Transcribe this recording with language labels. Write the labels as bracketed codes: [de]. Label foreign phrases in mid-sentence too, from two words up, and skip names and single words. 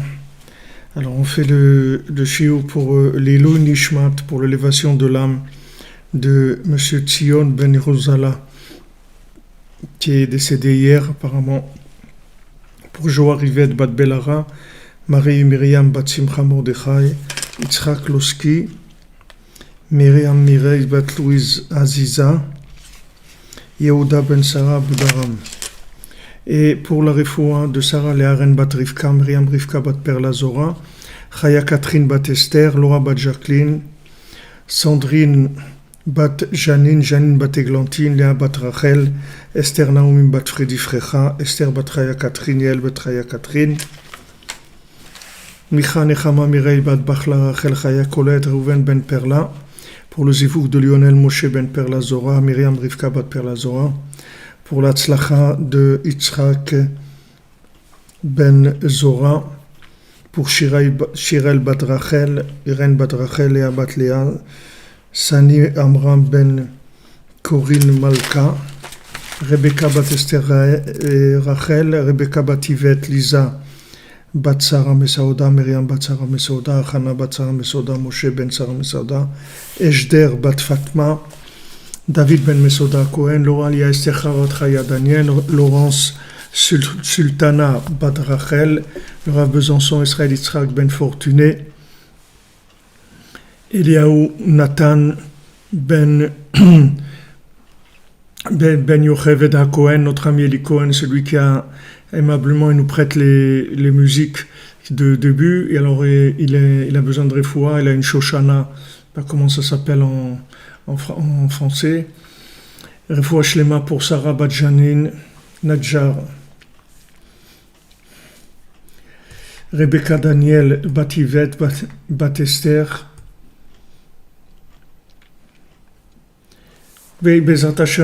[fr] Alors on fait le shiur pour l' [he] לעילוי נשמת, [fr] pour l'élévation de l'âme de Monsieur Tzion Ben Yerusala, qui est décédé hier apparemment, pour Joa Rivet Bat Belara, Marie Myriam Bat Simcha Mordechai, Yitzhak Loski, Myriam Mireille Bat Louise Aziza, Yehuda Ben Sarah Boudaram. Et pour la refoua de Sarah Learen Bat Rivka, Myriam Rivka Bat Perla Zora, Chaya Catherine Bat Esther, Laura Bat Jacqueline, Sandrine Bat Janine, Janine Bat Eglantine, Léa Bat Rachel, Esther Naomi Bat Fredi Frecha, Esther Bat Chaya Catherine, Yael Bat Chaya Catherine, Micha Nechama Mireille Bat Bachla Rachel Chaya Colette, Reuven Ben Perla, pour le zivouk de Lionel Moshe Ben Perla Zora, Myriam Rivka Bat Perla Zora, pour la tzlacha de Yitzhak Ben Zora, pour Shirel Bat Rachel, Irène Bat Rachel, Léa Bat Léa, Sani Amram Ben Corinne Malka, Rebecca Bat Esther Rachel, Rebecca Bat Yvette Lisa Bat Sarah Mesauda, Myriam Bat Sarah Mesauda, Hana Bat Sarah Mesauda, Moshe Ben Sarah Mesauda, Eshder Bat Fatma, David Ben Mesauda Cohen, Laura Lia Esther Chavat Chaya Daniel, Laurence Sultana Bat Rachel, le Rav Besançon Israël Yitzhak Ben Fortuné, Eliaou Nathan Ben Yocheved HaKohen, notre ami Eli Cohen, celui qui a aimablement, il nous prête les musiques de début, et alors il a besoin de refoua, il a une shoshana, pas comment ça s'appelle en français, [he] רפואה שלמה [fr] pour Sarah Bat Janine Nadjar, Rebecca Daniel Bat Yvette Bat Esther, oui, [he] בעזרת השם.